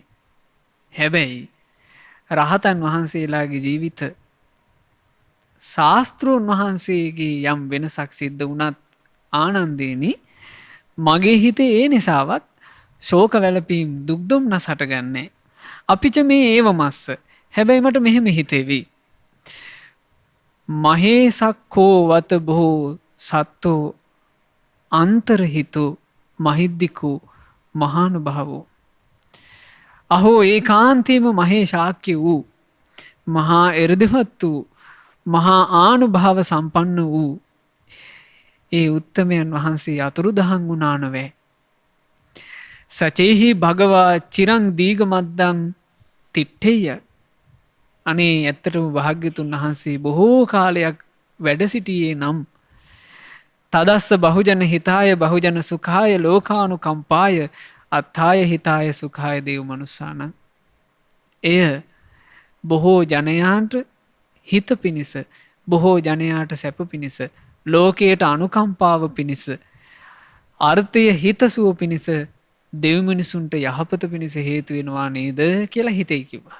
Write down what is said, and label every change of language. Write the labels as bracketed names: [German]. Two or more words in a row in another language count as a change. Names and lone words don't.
[Sinhala] හැබැයි රහතන් වහන්සේලාගේ ජීවිත ශාස්ත්‍රූන් වහන්සේගේ යම් වෙනසක් සිද්ධ වුණත් ආනන්දේනි මගේ හිතේ ඒ නිසාවත් ශෝක වැළපීම් දුක් දුම්නස් හටගන්නේ. අපිට මේ ඒව මස්ස. හැබැයි මට මෙහෙම හිතෙවි. [Pali] මහේසක්කෝ වත බොහෝ සත්තෝ අන්තරහිතෝ මහිද්දිකෝ මහානුභාවෝ. [Sinhala] අහෝ ඒකාන්තේම මහේ ශාක්‍ය වූ මහා එර්දවත් වූ මහා ආනුභාව සම්පන්න වූ ඒ උත්තමයන් වහන්සේ අතුරුදහන් වුණා නොවේ. [Pali] සචේහි භගවා චිරං දීගමද්දං තිට්ඨේය. [Sinhala] අනේ ඇත්තටම භාග්‍යතුන් වහන්සේ බොහෝ කාලයක් වැඩ සිටියේ නම් [Pali] තදස්ස බහුජන හිතාය බහුජන සුඛාය ලෝකානුකම්පාය අත්ථාය හිතාය සුඛාය දේව මනුස්සානං. [Sinhala] එය බොහෝ ජනයාට හිත පිණිස බොහෝ ජනයාට සැප පිණිස ලෝකයට අනුකම්පාව පිණිස අර්ථය හිතසුව පිණිස දෙව් මිනිසුන්ට යහපත පිණිස හේතු වෙනවා නේද කියලා හිතේ කිව්වා.